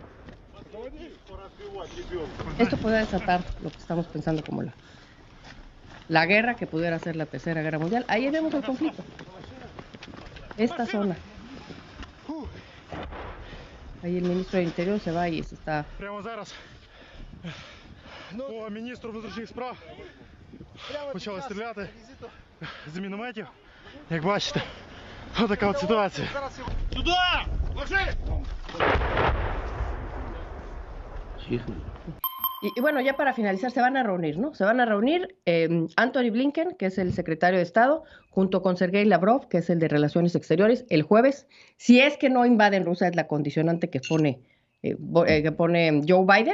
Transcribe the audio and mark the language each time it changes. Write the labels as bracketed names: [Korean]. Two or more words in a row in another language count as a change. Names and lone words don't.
[Spanish] Esto puede desatar lo que estamos pensando como la guerra, que pudiera ser la Tercera Guerra Mundial. Ahí vemos el conflicto. Esta zona. Ahí el ministro del Interior se va y se está... [Ukrainian] Почали стріляти з мінометів. Як бачите, отака от ситуація. Сюди! Ложи! [Spanish] Y bueno, ya para finalizar, se van a reunir, ¿no? Se van a reunir Antony Blinken, que es el secretario de Estado, junto con Sergei Lavrov, que es el de Relaciones Exteriores, el jueves. Si es que no invaden Rusia, es la condicionante que pone Joe Biden.